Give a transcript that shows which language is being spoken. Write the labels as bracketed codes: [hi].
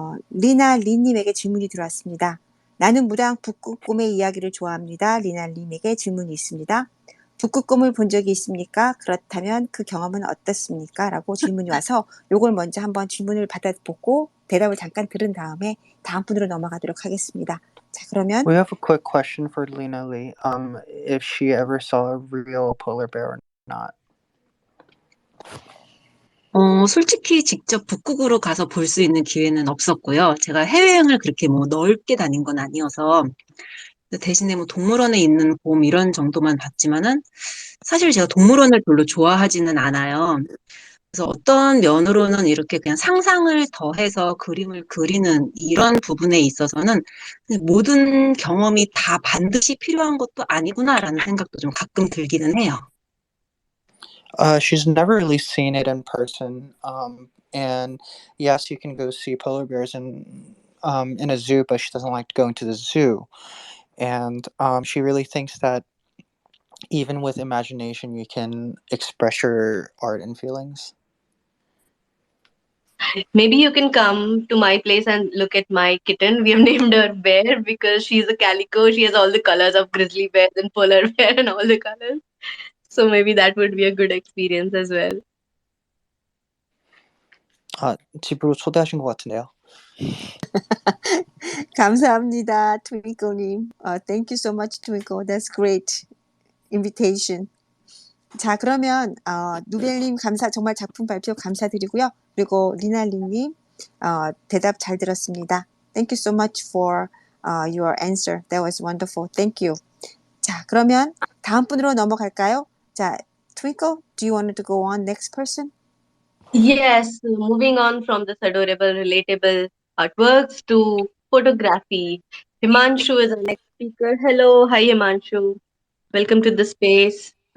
[ko] 리나리님에게 질문이 들어왔습니다. 나는 무당 북극곰의 이야기를 좋아합니다. 리나리님에게 질문이 있습니다. 북극곰을 본 적이 있습니까? 그렇다면 그 경험은 어떻습니까? 라고 질문이 와서 요걸 먼저 한번 질문을 받아보고 대답을 잠깐 들은 다음에 다음 분으로 넘어가도록 하겠습니다. 자, 그러면 [en] We have a quick question for Lena Lee. If she ever saw a real polar bear or not. [ko] 솔직히 직접 북극으로 가서 볼 수 있는 기회는 없었고요. 제가 해외여행을 그렇게 뭐 넓게 다닌 건 아니어서 대신에 뭐 동물원에 있는 곰 이런 정도만 봤지만은 사실 제가 동물원을 별로 좋아하지는 않아요. 그래서 어떤 면으로는 이렇게 그냥 상상을 더해서 그림을 그리는 이런 부분에 있어서는 모든 경험이 다 반드시 필요한 것도 아니구나라는 생각도 좀 가끔 들기는 해요. [en] She's never really seen it in person. And yes, you can go see polar bears in a zoo, but she doesn't like going to the zoo. And she really thinks that even with imagination, you can express your art and feelings. Maybe you can come to my place and look at my kitten. We have named her Bear because she's a calico. She has all the colors of grizzly bear and polar bear and all the colors. So maybe that would be a good experience as well. [ko] 집으로 초대하신 것 같은데요. 감사합니다, 트윙클님. [en] Thank you so much, Twinkle. That's great invitation. [ko] 자, 그러면 누벨님 정말 작품 발표 감사드리고요. 그리고 리나리님 대답 잘 들었습니다. [en] Thank you so much for your answer. That was wonderful. Thank you. [ko] 자, 그러면 다음 분으로 넘어갈까요? [en] 자, Twinkle, do you want to go on next person? Yes, moving on from this adorable, relatable artworks to photography. Himanshu is our next speaker. Hello, hi Himanshu. Welcome to the space.